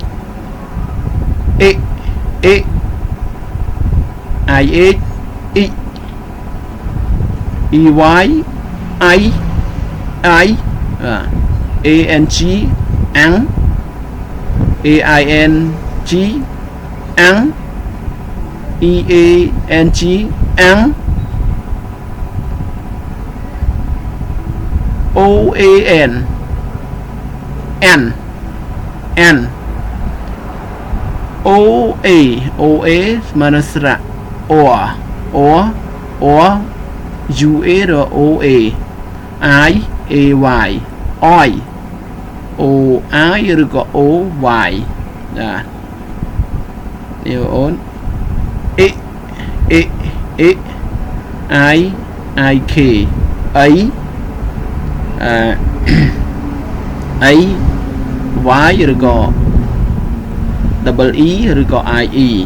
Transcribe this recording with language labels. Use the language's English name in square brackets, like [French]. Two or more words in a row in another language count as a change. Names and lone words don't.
[English] IH EY I ANG អាំង AING អាំង EANG អាំង OAN N OA [Khmer] ស្មើនឹងស្រៈ [English] OR U A R O A I A Y oi O I ឬក៏ O Y [Khmer] ចានេះអូន [English] E E E I I K អី អី Y ឬក៏ double E ឬក៏ I E